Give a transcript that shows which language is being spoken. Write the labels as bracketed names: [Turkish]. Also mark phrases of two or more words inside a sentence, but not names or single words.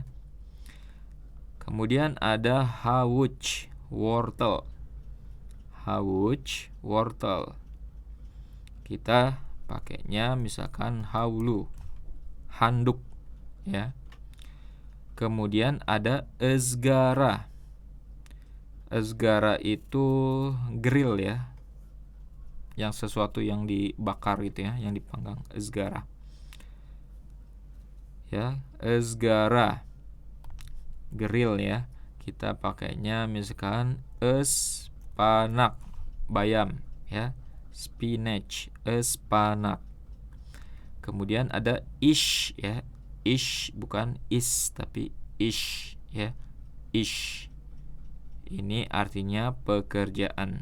[Indonesian] Kemudian ada havuç, wortel. Havuç, wortel. Kita pakainya misalkan haulu, handuk ya. Kemudian ada ızgara. Izgara itu grill ya. Yang sesuatu yang dibakar gitu ya, yang dipanggang, ızgara. Ya, ızgara. Grill ya. Kita pakainya misalkan ıspanak, bayam ya. Spinach, ıspanak. Kemudian ada ish ya. Ish bukan is tapi ish ya. Ish. Ini artinya pekerjaan.